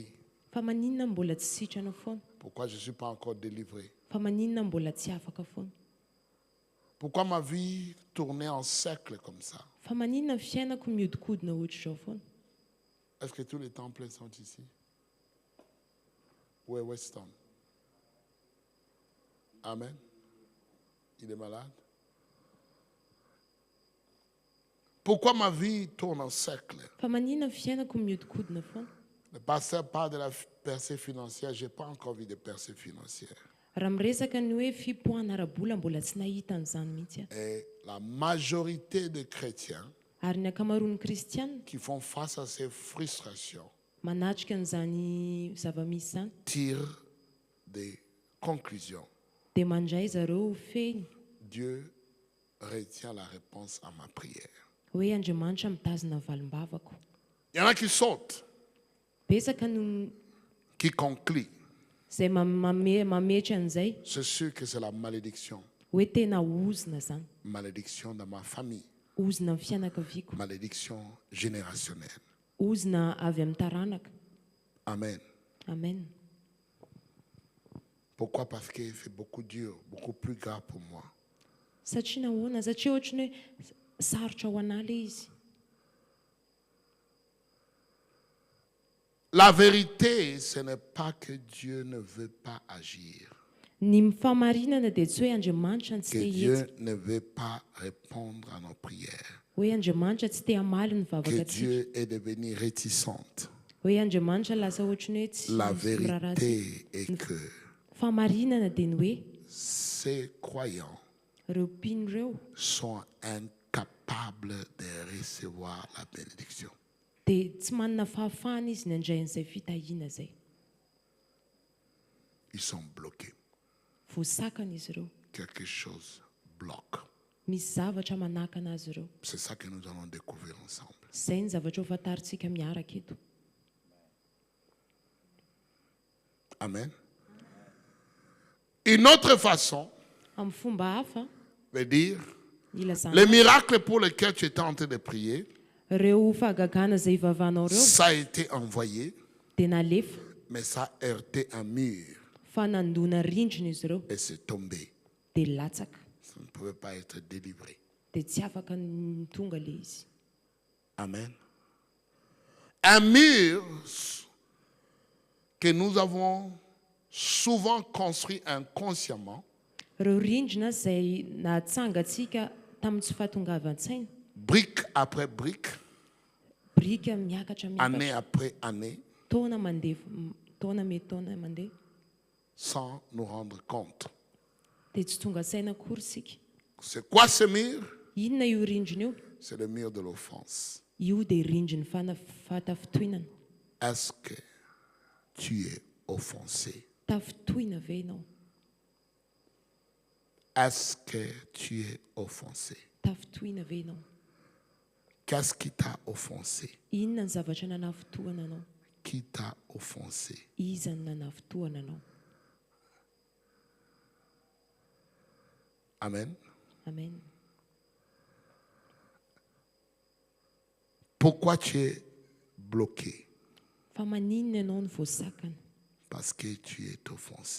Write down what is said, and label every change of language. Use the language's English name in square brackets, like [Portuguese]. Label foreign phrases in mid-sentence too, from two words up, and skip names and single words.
[Malagasy] Fa maninona mbola tsy sitranao foana? [French] Pourquoi je ne suis pas encore délivré? [Malagasy] Fa maninona mbola tsy afaka foana? [French] Pourquoi ma vie tournait en cercle comme ça? [Malagasy] Fa maninona ny fiainako mihodinkodina ohatr'izao foana? [French] Est-ce que tous les temples sont ici? Où est Weston? Amen. Il est malade? Pourquoi ma vie tourne en cercle? Fa maninona ny fiainako mihodinkodina foana? Le pasteur parle de la percée financière. Je n'ai pas encore vu de percée financière. [Malagasy] Raha miresaka ny hoe fipoahana ara-bola mbola tsy nahita an'izany mihitsy aho. [French] Et la majorité des chrétiens [Malagasy] Ary ny ankamaroan'ny kristianina [French] qui font face à ces frustrations [Malagasy] manatrika an'izany zava-misy zany [French] tirent des conclusions. [Malagasy] dia mandray zareo feny [French] Dieu retient la réponse à ma prière. [Malagasy] hoe Andriamanitra mitazona valim-bavako. [French] Il y en a qui sautent, [Malagasy] Betsaka no [French] qui concluent. [Malagasy] zay mametry an'izay [French] C'est sûr que c'est la malédiction. [Malagasy] hoe tena ozina zany. [French] Malédiction dans ma famille. [Malagasy] Ozina amin'ny fianakaviako. [French] Malédiction générationnelle. [Malagasy] Ozina avy amin'ny taranaka. Amen. Amen. [French] Pourquoi? Parce que c'est beaucoup dur, beaucoup plus grave pour moi. [Malagasy] Satria nahoana? Satria ohatrany hoe sarotra ho anahy ilay izy. [French] La vérité, ce n'est pas que Dieu ne veut pas agir, [Malagasy] Ny mifamarinana dia tsy hoe Andriamanitra tsy [French] que [Malagasy] te [French] Dieu [Malagasy] hetsika, [French] ne veut pas répondre à nos prières, [Malagasy] hoe Andriamanitra tsy te hamaly ny [French] que [Malagasy] vavakantsika, [French] Dieu est devenu réticente. [Malagasy] hoe Andriamanitra lasa ohatrany hoe tsy [French] La [Malagasy] miraharaha azy. [French] vérité est que [Malagasy] Famarinana dia ny hoe [French] ces croyants [Malagasy] ireo mpino ireo [French] sont incapables de recevoir la bénédiction. [Malagasy] dia tsy manana fahafahana izy ny andray an'izay fitahiana izay. [French] Ils sont bloqués. [Malagasy] Voasakana izy ireo. [French] Quelque chose bloque. [Malagasy] Misy zavatra manakana azy ireo. [French] C'est ça que nous allons découvrir ensemble. [Malagasy] Izay ny zavatra ho fantaritsika miaraka eto. Amen. [French] Une autre façon [Malagasy] Amin'ny fomba hafa [French] veut dire [Malagasy] ilazana [French] les miracles pour lesquels tu étais en train de prier, [Malagasy] ireo fahagagana izay ivavahanao ireo [French] ça a été envoyé, [Malagasy] dia nalefa [French] mais ça a heurté un mur [Malagasy] fa nandona rindrina izy ireo [French] et c'est tombé. [Malagasy] dia latsaka [French] Ça ne pouvait pas être délivré. [Malagasy] dia dia tsy afaka ny tonga le izy. Amen. [French] Un mur que nous avons souvent construit inconsciemment, [Malagasy] Ireo rindrina izay nahatsangatsika tamin'ny tsy fahatongavan-tsaina, [French] brique après brique, [Malagasy] brika miakatra [French] année [Malagasy] miakatra, [French] après année, [Malagasy] taona mandeha taona me taona mandeha, [French] sans nous rendre compte. [Malagasy] dia tsy tonga saina akory sika. [French] C'est quoi ce mur? [Malagasy] Inona io rindrina io? [French] C'est le mur de l'offense. [Malagasy] Io dia rindriny fahatafotoinana. [French] Est-ce que tu es offensé? [Malagasy] Tafotoina ve ianao? [French] Est-ce que tu es offensé? [Malagasy] Tafotoina ve ianao? [French] Qu'est-ce qui t'a offensé? [Malagasy] Inona ny zavatra nanafotoana anao? [French] Qui t'a offensé? [Malagasy] Iza ny nanafotoana anao? Amen. Amen. [French] Pourquoi tu es bloqué? [Malagasy] Fa maninona ianao ny voasakana? [French] Parce que tu es offensé.